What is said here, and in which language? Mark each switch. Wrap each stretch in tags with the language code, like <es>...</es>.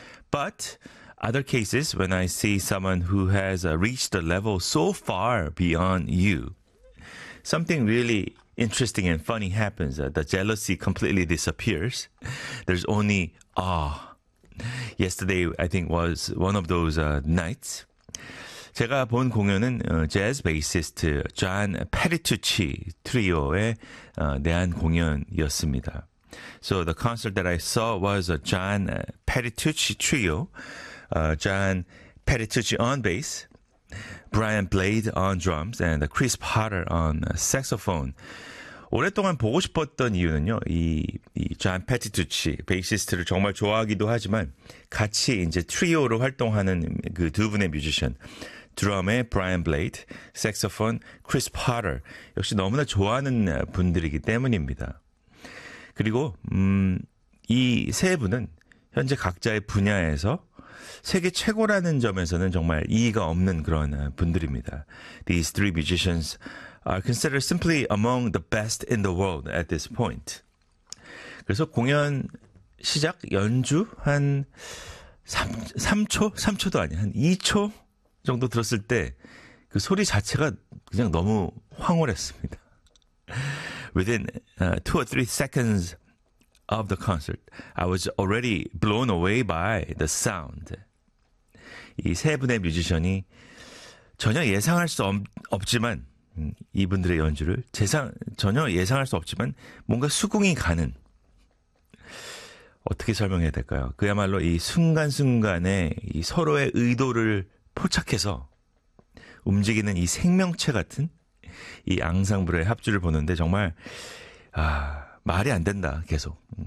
<en>But other cases when I see someone who has reached a level so far beyond you, something really interesting and funny happens. The jealousy completely disappears. There's only awe. Yesterday, I think, was one of those nights.</en> <ko>제가 본 공연은 재즈 베이시스트 존 페리투치 트리오의 대한 공연이었습니다.</ko> <en>So the concert that I saw was a John Petitucci trio. John Petitucci on bass, Brian Blade on drums, and Chris Potter on saxophone.</en> <ko>오랫동안 보고 싶었던 이유는요, 이 존 페티투치 베이시스트를 정말 좋아하기도 하지만 같이 이제 트리오로 활동하는 그 두 분의 뮤지션. 드럼의 브라이언 블레이드, 색소폰 크리스 파터 역시 너무나 좋아하는 분들이기 때문입니다. 그리고 이 세 분은 현재 각자의 분야에서 세계 최고라는 점에서는 정말 이의가 없는 그런 분들입니다.</ko> <en>These three musicians are considered simply among the best in the world at this point.</en> <ko>그래서 공연 시작 연주 한 3초도 아니야 한 2초 정도 들었을 때 그 소리 자체가 그냥 너무 황홀했습니다.</ko> <en>Within 2 or 3 seconds of the concert, I was already blown away by the sound.</en> <ko>이 세 분의 뮤지션이 전혀 예상할 수 없지만 이분들의 연주를 전혀 예상할 수 없지만 뭔가 수긍이 가는 어떻게 설명해야 될까요? 그야말로 이 순간순간에 이 서로의 의도를 포착해서 움직이는 이 생명체 같은 이 앙상블의 합주를 보는데 정말 말이 안 된다 계속.</ko>